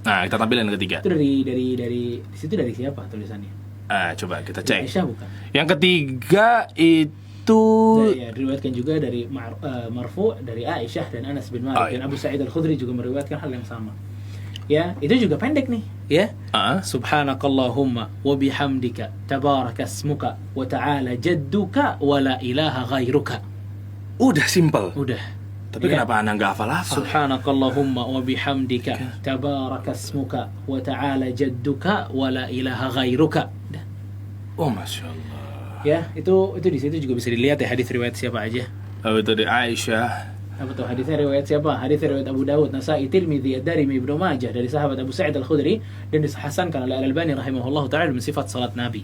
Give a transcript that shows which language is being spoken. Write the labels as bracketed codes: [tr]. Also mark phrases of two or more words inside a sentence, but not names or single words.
[id] Nah, kita tampilin yang ketiga. Itu dari di situ dari siapa tulisannya? Coba kita cek. Aisyah bukan? Yang ketiga itu diriwayatkan juga dari marfu dari Aisyah dan Anas bin Malik, dan Abu Sa'id Al-Khudri juga meriwayatkan hal yang sama. Ya, itu juga pendek nih, ya. [ar] سبحانك اللهم وبحمدك تبارك اسمك وتعالى جدك ولا إله غيرك. [id] Udah simple. Udah. Tapi kenapa Ana nggak hafal-hafal? [ar] سبحانك اللهم وبحمدك تبارك اسمك وتعالى جدك ولا إله غيرك. [id] Oh, [ar] ما شاء الله. [id] Ya, itu di situ juga bisa dilihat ya hadis riwayat siapa aja. Oh, itu dari Aisyah. Apa tuh hadisnya riwayat siapa? Hadis riwayat Abu Dawud, Nasa'i, Tirmidzi, Ad-Darimi, Ibnu Majah dari sahabat Abu Sa'id Al-Khudri dan disahhasankan oleh Al-Albani [ar] رحمه الله تعالى [id] dalam sifat salat Nabi.